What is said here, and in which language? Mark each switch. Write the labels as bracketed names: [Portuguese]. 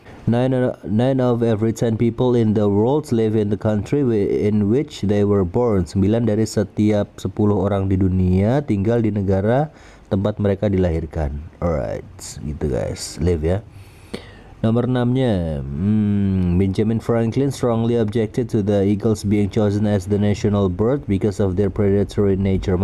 [English] 9 of every 10 people in the world live in the country in which they were born. [Indonesian] 9 dari setiap 10 orang di dunia tinggal di negara tempat mereka dilahirkan. Alright, gitu guys. Live ya. Nomor 6-nya, [English] Benjamin Franklin strongly objected to the eagles being chosen as the national bird because of their predatory nature.